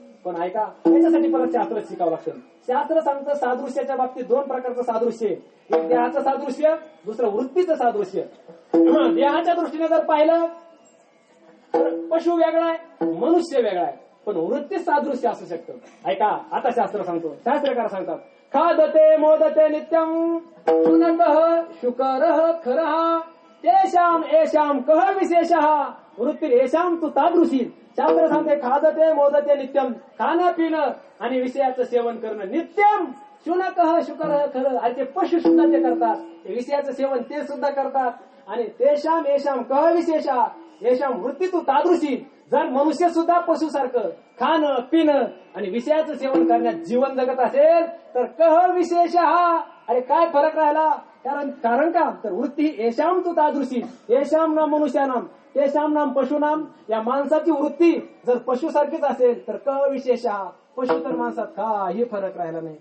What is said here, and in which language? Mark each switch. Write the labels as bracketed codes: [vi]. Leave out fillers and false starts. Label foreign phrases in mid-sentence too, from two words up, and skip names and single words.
[mr] पण ऐका, त्याच्यासाठी परत शास्त्र शिकावं लागतं. शास्त्र सांगतं सादृश्याच्या बाबतीत दोन प्रकारचं सादृश्य आहे. एक देहाचं सादृश्य, दुसरं वृत्तीचं सादृश्य. देहाच्या दृष्टीने जर पाहिलं तर पशु वेगळा आहे, मनुष्य वेगळा आहे, पण वृत्ती सादृश्य असू शकतं. ऐका, आता शास्त्र सांगतो, शास्त्रकार सांगतात, [sa] खादते मोदते नित्यम शुनकः शुकरः खरः तेषाम येषाम कः विशेषः वृत्ती येषाम तू तादृशी. [mr] शास्त्र सांगते [sa] खादते मोदते नित्यम, [mr] खाणं पिणं आणि विषयाचं सेवन करणं नित्यम. [sa] शुनकः शुकरः खरं, [mr] आणि ते पशु सुद्धा ते करतात, ते विषयाचं सेवन ते सुद्धा करतात. [sa] आणि तेषाम येषाम कः विशेषः येषाम वृत्ती तू तादृशी. [mr] जर मनुष्य सुद्धा पशुसारखं खाणं पिणं आणि विषयाचं सेवन करण्यात जीवन जगत असेल तर [sa] कह विशेष [mr] हा, अरे काय फरक राहिला? कारण का तर [sa] वृत्ती येशाम तू तादृशी, येशाम नाम मनुष्यानाम तेशाम नाम पशुनाम. [mr] या माणसाची वृत्ती जर पशुसारखीच असेल तर [sa] कह विशेष [mr] हा, पशु तर माणसात काही फरक राहिला नाही.